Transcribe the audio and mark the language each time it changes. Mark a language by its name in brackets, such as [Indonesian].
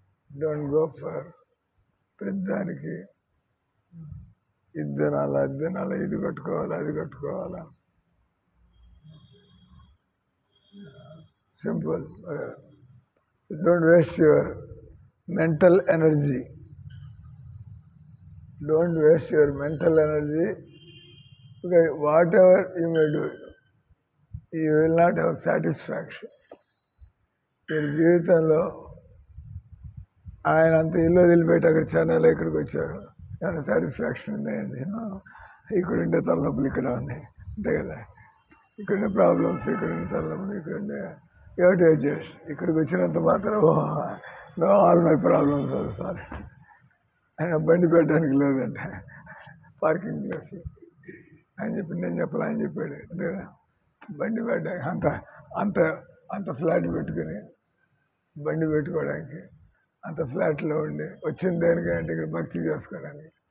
[English] Don't go for [Telugu] ప్రతిదానికి ఇద్దనాల ఇది కట్టుకోవాలా అది కట్టుకోవాలా. [English] Simple. Don't waste your mental energy. Don't waste your mental energy, because whatever you may do, you will not have satisfaction. [Telugu] మీరు జీవితంలో ఆయన అంత ఇల్లు వదిలిపెట్టి అక్కడ చెన్నైలో ఇక్కడికి వచ్చారు, ఏమైనా సాటిస్ఫాక్షన్ ఉన్నాయండి? ఇక్కడుండే తలనొప్పులు ఇక్కడ ఉన్నాయి అంతే కదా, ఇక్కడుండే ప్రాబ్లమ్స్, ఇక్కడుండే తలనొప్పులు, ఇక్కడుండే ఏమిటి అడ్జస్ట్ ఇక్కడికి వచ్చినంత మాత్రం no all my problems sir ఆయన బండి పెట్టడానికి లేదంట పార్కింగ్ ప్లేస్ అని చెప్పి నేను చెప్పాలి ఆయన చెప్పాడు లేదా బండి పెట్టడానికి అంత అంత అంత ఫ్లాట్ పెట్టుకుని బండి పెట్టుకోవడానికి అంత ఫ్లాట్లో ఉండి వచ్చిన దేనికంటే ఇక్కడ భక్తి చేసుకోవడానికి